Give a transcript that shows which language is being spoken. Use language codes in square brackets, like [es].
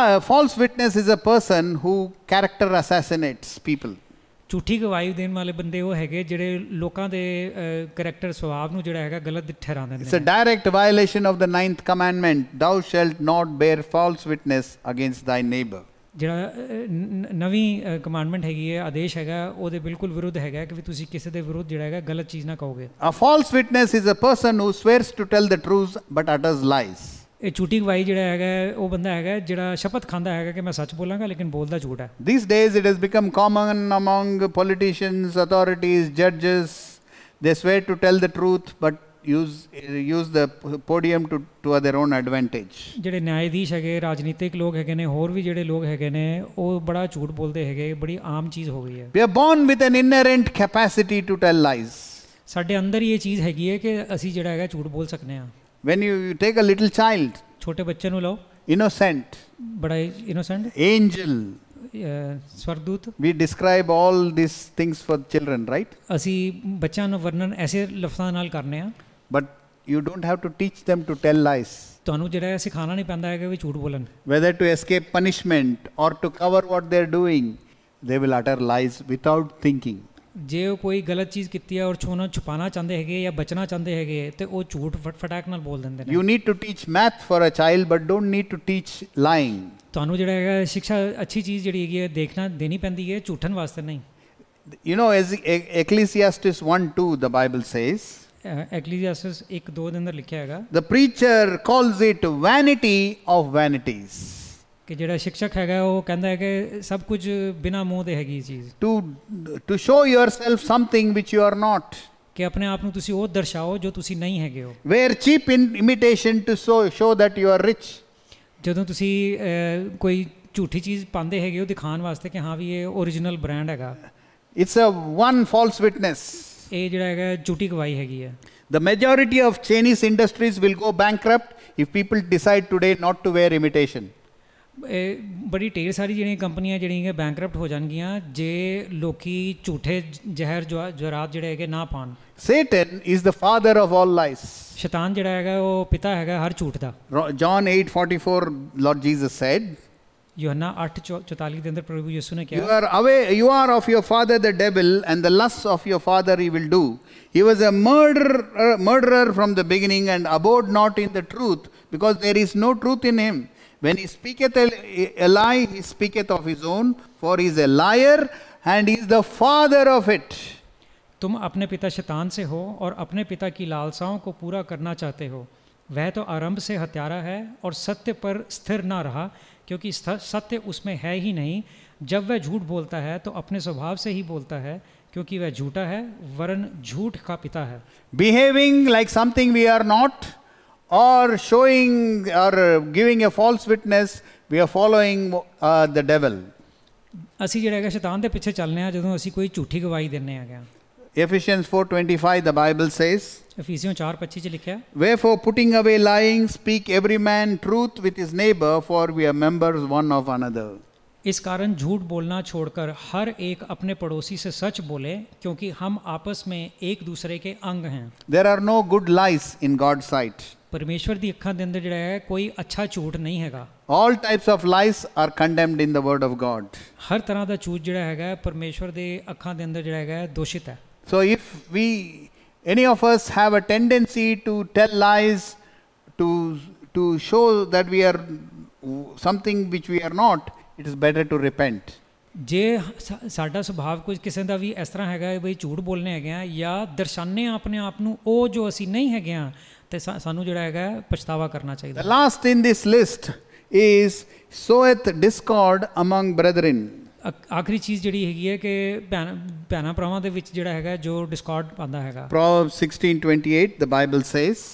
[en] False witness is a person who character assassinates people. [pa] ਝੂਠੀ ਗਵਾਹੀ ਦੇਣ ਵਾਲੇ ਬੰਦੇ ਉਹ ਹੈਗੇ ਜਿਹੜੇ ਲੋਕਾਂ ਦੇ ਕਰੈਕਟਰ ਸੁਭਾਅ ਨੂੰ ਜਿਹੜਾ ਹੈਗਾ ਗਲਤ ਠਹਿਰਾਉਂਦੇ ਨੇ। [en] It's a direct violation of the 9th commandment, thou shalt not bear false witness against thy neighbor. [pa] ਜਿਹੜਾ ਨਵੀਂ ਕਮਾਂਡਮੈਂਟ ਹੈਗੀ ਹੈ ਆਦੇਸ਼ ਹੈਗਾ ਉਹਦੇ ਬਿਲਕੁਲ ਵਿਰੁੱਧ ਹੈਗਾ ਕਿ ਵੀ ਤੁਸੀਂ ਕਿਸੇ ਦੇ ਵਿਰੁੱਧ ਜਿਹੜਾ ਹੈਗਾ ਗਲਤ ਚੀਜ਼ ਨਾ ਕਹੋਗੇ। [en] A false witness is a person who swears to tell the truth but utters lies. [pa] ਇਹ ਝੂਠੀ ਗਵਾਹੀ ਜਿਹੜਾ ਹੈਗਾ ਉਹ ਬੰਦਾ ਹੈਗਾ ਜਿਹੜਾ ਸ਼ਪਥ ਖਾਂਦਾ ਹੈਗਾ ਕਿ ਮੈਂ ਸੱਚ ਬੋਲਾਂਗਾ ਲੇਕਿਨ ਬੋਲਦਾ ਝੂਠ ਹੈ। [en] These days it has become common among politicians, authorities, judges. They swear to tell the truth but use the podium to their own advantage. [pa] ਜਿਹੜੇ ਨਿਆਇਧੀਸ਼ ਹੈਗੇ ਰਾਜਨੀਤਿਕ ਲੋਕ ਹੈਗੇ ਨੇ ਹੋਰ ਵੀ ਜਿਹੜੇ ਲੋਕ ਹੈਗੇ ਨੇ ਉਹ ਬੜਾ ਝੂਠ ਬੋਲਦੇ ਹੈਗੇ ਬੜੀ ਆਮ ਚੀਜ਼ ਹੋ ਗਈ ਹੈ। [en] We are born with an inherent capacity to tell lies. [pa] ਸਾਡੇ ਅੰਦਰ ਹੀ ਇਹ ਚੀਜ਼ ਹੈਗੀ ਹੈ ਕਿ ਅਸੀਂ ਜਿਹੜਾ ਹੈਗਾ ਝੂਠ ਬੋਲ ਸਕਨੇ ਹਾਂ। [en] When you take a little child, [pa] ਛੋਟੇ ਬੱਚੇ ਨੂੰ ਲਓ, [en] innocent, [pa] ਬੜਾ innocent, [en] angel, [pa] ਸਵਰਦੂਤ, [en] we describe all these things for children, right? [pa] ਅਸੀਂ ਬੱਚਿਆਂ ਨੂੰ ਵਰਣਨ ਐਸੇ ਲਫ਼ਜ਼ਾਂ ਨਾਲ ਕਰਨੇ ਆ। [en] But you don't have to teach them to tell lies. [pa] ਤੁਹਾਨੂੰ ਜਿਹੜਾ ਸਿਖਾਉਣਾ ਨਹੀਂ ਪੈਂਦਾ ਹੈ ਕਿ ਵੀ ਝੂਠ ਬੋਲਣ। [en] Whether to escape punishment or to cover what they are doing, they will utter lies without thinking. [pa] ਜੇ ਉਹ ਕੋਈ ਗਲਤ ਚੀਜ਼ ਕੀਤੀ ਹੈ ਔਰ ਛੁਪਾਣਾ ਚਾਹੁੰਦੇ ਹੈਗੇ ਜਾਂ ਬਚਣਾ ਚਾਹੁੰਦੇ ਹੈਗੇ ਤੇ ਉਹ ਝੂਠ ਫਟਾਕ ਨਾਲ ਬੋਲ ਦਿੰਦੇ ਨੇ। [en] You need to teach math for a child but don't need to teach lying. [pa] ਤੁਹਾਨੂੰ ਜਿਹੜਾ ਹੈਗਾ ਸਿੱਖਿਆ ਅੱਛੀ ਚੀਜ਼ ਜਿਹੜੀ ਹੈਗੀ ਹੈ ਦੇਖਣਾ ਦੇਣੀ ਪੈਂਦੀ ਹੈ ਝੂਠਣ ਵਾਸਤੇ ਨਹੀਂ। [en] You know, as Ecclesiastes 1:2 the Bible says, [pa] Ecclesiastes 1:2 ਦੇ ਅੰਦਰ ਲਿਖਿਆ ਹੈਗਾ, [en] the preacher calls it vanity of vanities. [pa] ਕਿ ਜਿਹੜਾ ਸਿੱਖਿਅਕ ਹੈਗਾ ਉਹ ਕਹਿੰਦਾ ਹੈ ਕਿ ਸਭ ਕੁਝ ਬਿਨਾਂ ਮੂੰਹ ਦੇ ਹੈਗੀ ਚੀਜ਼। [en] To show yourself something which you are not. [pa] ਕਿ ਆਪਣੇ ਆਪ ਨੂੰ ਤੁਸੀਂ ਉਹ ਦਰਸਾਓ ਜੋ ਤੁਸੀਂ ਨਹੀਂ ਹੈਗੇ ਹੋ। [en] Wear cheap imitation to show that you are rich. [pa] ਜਦੋਂ ਤੁਸੀਂ ਕੋਈ ਝੂਠੀ ਚੀਜ਼ ਪਾਉਂਦੇ ਹੈਗੇ ਹੋ ਦਿਖਾਉਣ ਵਾਸਤੇ ਕਿ ਹਾਂ ਵੀ ਇਹ ਓਰੀਜਨਲ ਬ੍ਰਾਂਡ ਹੈਗਾ। [en] It's a one false witness. [pa] ਇਹ ਜਿਹੜਾ ਹੈਗਾ ਝੂਠੀ ਗਵਾਹੀ ਹੈਗੀ ਹੈ। [en] The majority of Chinese industries will go bankrupt if people decide today not to wear imitation. [pa] ਬੜੀ ਢੇਰ ਸਾਰੀ ਜਿਹੜੀਆਂ ਕੰਪਨੀਆਂ ਜਿਹੜੀਆਂ ਬੈਂਕਰਪਟ ਹੋ ਜਾਣਗੀਆਂ ਜੇ ਲੋਕੀ ਝੂਠੇ ਜ਼ਹਿਰ ਜਵਾਹਰਾਤ ਜਿਹੜੇ ਹੈਗੇ ਨਾ ਪਾਣ। [en] Satan is the father of all lies. [pa] ਸ਼ੈਤਾਨ ਜਿਹੜਾ ਹੈਗਾ ਉਹ ਪਿਤਾ ਹੈਗਾ ਹਰ ਝੂਠ ਦਾ। [en] John 8:44 Lord Jesus said, [pa] यूहन्ना 8:44 ਦੇ ਅੰਦਰ ਪ੍ਰਭੂ ਯਿਸੂ ਨੇ [en] You [pa] ਕਿਹਾ, [en] are away, you are of your father the devil, and the lusts of your father he will do. He was a murderer from the beginning, and abode not in the truth, because there is no truth in him. When he speaketh a lie, he speaketh of his own, for he is a liar, and he is the father of it. [hi] तुम अपने पिता शैतान से हो और अपने पिता की लालसाओं को पूरा करना चाहते हो। वह तो आरंभ से हत्यारा है और सत्य पर स्थिर ना रहा, क्योंकि सत्य उसमें है ही नहीं। जब वह झूठ बोलता है तो अपने स्वभाव से ही बोलता है, क्योंकि वह झूठा है वरन झूठ का पिता है। [en] Behaving like something we are not, or showing or giving a false witness, we are following the devil. [pa] ਅਸੀਂ ਜਿਹੜਾ ਹੈਗਾ ਸ਼ੈਤਾਨ ਦੇ ਪਿੱਛੇ ਚੱਲਨੇ ਆ ਜਦੋਂ ਅਸੀਂ ਕੋਈ ਝੂਠੀ ਗਵਾਹੀ ਦਿੰਨੇ ਹੈਗੇ। [en] Ephesians 4:25, the Bible says, [pa] ਅਫੀਸੀਓਂ 4:25 ਚ ਲਿਖਿਆ, [en] Wherefore, putting away lying, speak every man truth with his neighbor, for we are members one of another. [hi] इस कारण झूठ बोलना छोड़कर हर एक अपने पड़ोसी से सच बोले, क्योंकि हम आपस में एक दूसरे के अंग हैं। [en] There are no good lies in God's sight. [pa] परमेश्वर ਦੀ ਅੱਖਾਂ ਦੇ ਅੰਦਰ ਜਿਹੜਾ ਹੈ ਕੋਈ ਅੱਛਾ ਝੂਠ ਨਹੀਂ ਹੈਗਾ। [en] All types of lies are condemned in the word of God. [pa] ਹਰ ਤਰ੍ਹਾਂ ਦਾ ਝੂਠ ਜਿਹੜਾ ਹੈਗਾ ਪਰਮੇਸ਼ਵਰ ਦੇ ਅੱਖਾਂ ਦੇ ਅੰਦਰ ਜਿਹੜਾ ਹੈਗਾ ਦੋਸ਼ਿਤ ਹੈ। [en] So if any of us have a tendency to tell lies, to show that we are something which we are not, it is better to repent. [pa] ਜੇ ਸਾਡਾ ਸੁਭਾਵ ਕੁਝ ਕਿਸੇ ਦਾ ਵੀ ਇਸ ਤਰ੍ਹਾਂ ਹੈਗਾ ਬਈ ਝੂਠ ਬੋਲਨੇ ਹੈਗੇ ਆ ਜਾਂ ਦਰਸਾਨੇ ਆਪਣੇ ਆਪ ਨੂੰ ਉਹ ਜੋ ਅਸੀਂ ਨਹੀਂ ਹੈਗੇ ਆ, ਤੇ ਸਾਨੂੰ ਜਿਹੜਾ ਹੈਗਾ ਪਛਤਾਵਾ ਕਰਨਾ ਚਾਹੀਦਾ। [en] The last in this list is soweth discord among brethren. [pa] ਆਖਰੀ ਚੀਜ਼ ਜਿਹੜੀ ਹੈਗੀ ਹੈ ਕਿ ਭੈਣਾਂ ਭਰਾਵਾਂ ਦੇ ਵਿੱਚ ਜਿਹੜਾ ਹੈਗਾ ਜੋ ਡਿਸਕਾਰਡ ਪਾਉਂਦਾ ਹੈਗਾ। [en] Proverbs 16:28, the Bible says,